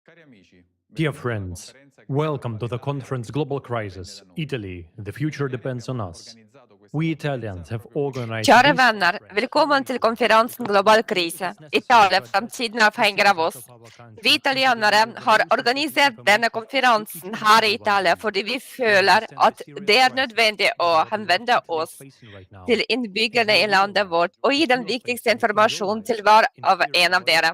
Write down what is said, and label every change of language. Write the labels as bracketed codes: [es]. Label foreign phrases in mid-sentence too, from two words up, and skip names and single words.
[en] Dear friends, welcome to the conference Global Crisis, Italy, the future depends on us. We Italians have organized [sv] Kära [en] this [sv] vänner, välkommen till konferensen Global krise. [no] Italia, [sv] framtiden avhänger av oss. [no] Vi italienere har organisert denne konferansen her i Italia fordi vi føler at det er nødvendig å henvende oss til innbyggerne i landet vårt og gi den viktigste informasjonen til hver av en av dere.